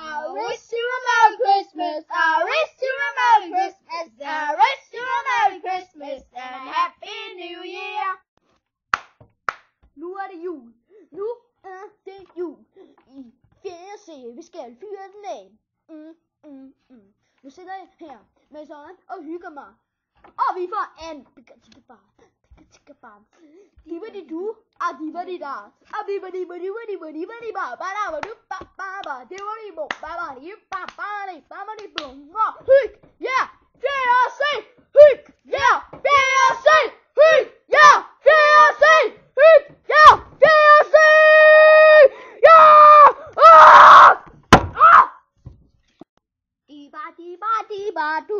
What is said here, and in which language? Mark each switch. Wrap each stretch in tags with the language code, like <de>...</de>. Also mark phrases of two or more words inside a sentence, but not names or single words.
<en>wish you a Merry Christmas. I wish you a Merry Christmas. I wish you a Merry Christmas and Happy New Year.</en> <da>Nu er det jul. Nu er det jul. I fjerde serie, vi skal fyre den af. Nu sidder jeg her med sådan og hygger mig. Og vi får en pika-tika-bar. Diva-di-du, og diva-di-da. Og diva-di-ba-di-ba-di-ba-di-ba-ba-da-ba-du-ba-ba-di-ba-ba-di-bum. Og hyg, ja, fjerde serie. Hyg, ja, fjerde serie. Hyg, ja, fjerde serie. Hyg, ja, fjerde serie. Ja! Diba-diba-diba-du.</da>